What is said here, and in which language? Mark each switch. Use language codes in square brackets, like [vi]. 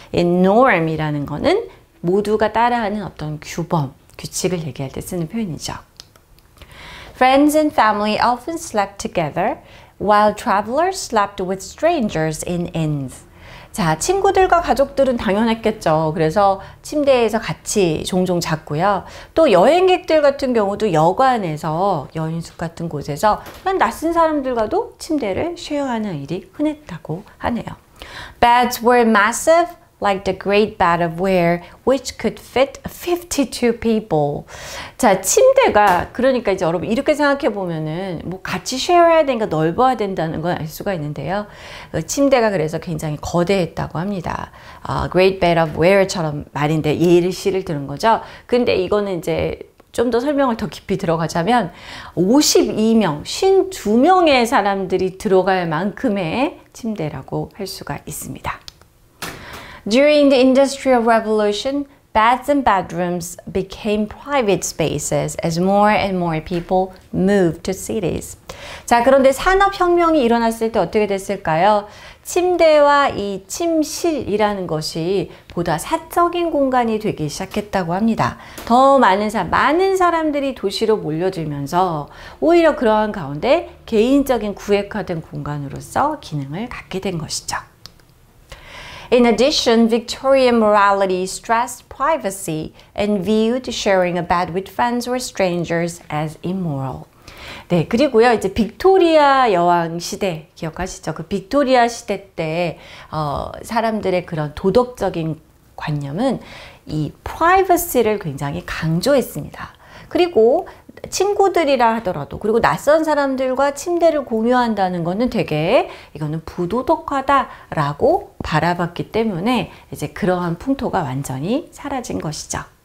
[ko] 이 norm이라는 거는 모두가 따라하는 어떤 규범, 규칙을 얘기할 때 쓰는 표현이죠. [en] Friends and family often slept together, while travelers slept with strangers in inns. [ko] 자, 친구들과 가족들은 당연했겠죠. 그래서 침대에서 같이 종종 잤고요. 또 여행객들 같은 경우도 여관에서 여인숙 같은 곳에서 낯선 사람들과도 침대를 쉐어하는 일이 흔했다고 하네요. [en] Beds were massive, like the great bed of ware, which could fit 52 people. [ko] 자, 침대가, 그러니까 이제 여러분 이렇게 생각해 보면은 뭐 같이 쉐어해야 되니까 넓어야 된다는 건 알 수가 있는데요. 침대가 그래서 굉장히 거대했다고 합니다. great bed of ware처럼 말인데 예를 시를 들은 거죠. 근데 이거는 이제 좀 더 설명을 더 깊이 들어가자면 52명, 52명의 사람들이 들어갈 만큼의 침대라고 할 수가 있습니다. [en] During the Industrial Revolution, beds and bedrooms became private spaces as more and more people moved to cities. [ko] 자, 그런데 산업혁명이 일어났을 때 어떻게 됐을까요? 침대와 이 침실이라는 것이 보다 사적인 공간이 되기 시작했다고 합니다. 더 많은 사람들이 도시로 몰려들면서 오히려 그러한 가운데 개인적인 구획화된 공간으로서 기능을 갖게 된 것이죠. [en] In addition, Victorian morality stressed privacy and viewed sharing a bed with friends or strangers as immoral. [ko] 네, 그리고요, 이제 빅토리아 여왕 시대 기억하시죠? 그 빅토리아 시대 때 사람들의 그런 도덕적인 관념은 이 privacy를 굉장히 강조했습니다. 그리고 친구들이라 하더라도, 그리고 낯선 사람들과 침대를 공유한다는 거는 되게 이거는 부도덕하다라고 바라봤기 때문에 이제 그러한 풍토가 완전히 사라진 것이죠.